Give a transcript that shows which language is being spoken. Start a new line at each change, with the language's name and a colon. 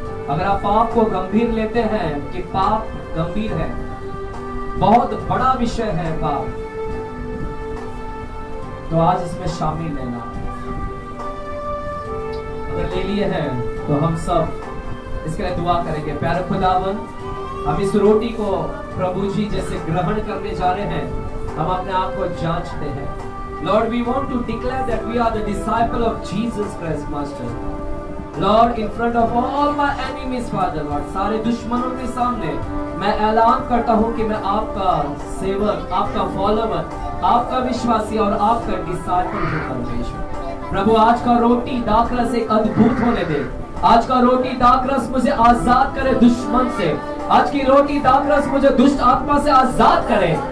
Hindi: अगर आप पाप को गंभीर लेते हैं कि पाप गंभीर है, बहुत बड़ा विषय है पाप, तो आज इसमें शामिल लेना। अगर ले लिए हैं तो हम सब इसके लिए दुआ करेंगे। प्यारे खुदावन, हम इस रोटी को प्रभु जी जैसे ग्रहण करने जा रहे हैं, हम अपने आप को जांचते हैं।
English: Lord, we want to declare that we are the disciple of Jesus Christ, Master. Lord, in front of all my enemies, Father, Lord,
Hindi: सारे दुश्मनों के सामने मैं ऐलान करता हूँ कि मैं आपका सेवक, आपका फॉलोवर, आपका विश्वासी और आपका डिसाइपल हूँ परमेश्वर। प्रभु आज का रोटी दाखरस एक अद्भुत होने दे। आज का रोटी दाखरस मुझे आजाद करे दुश्मन से। आज की रोटी दाखरस मुझे दुष्ट आत्मा से आजाद करे।